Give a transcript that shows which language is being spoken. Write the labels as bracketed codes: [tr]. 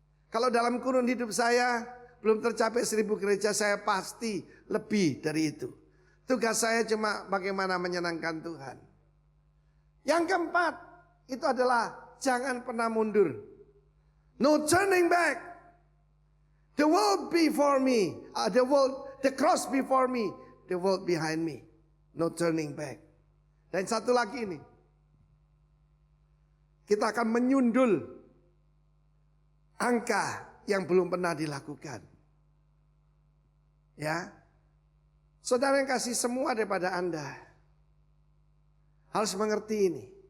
[id] Kalau dalam kurun hidup saya belum tercapai 1000 gereja, saya pasti lebih dari itu. Tugas saya cuma bagaimana menyenangkan Tuhan. Yang keempat, itu adalah jangan pernah mundur. [en] No turning back. The world before me, the cross before me, the world behind me. No turning back. [id] Dan satu lagi ini. Kita akan menyundul angka yang belum pernah dilakukan. Ya. Saudara yang kasih semua daripada Anda harus mengerti ini.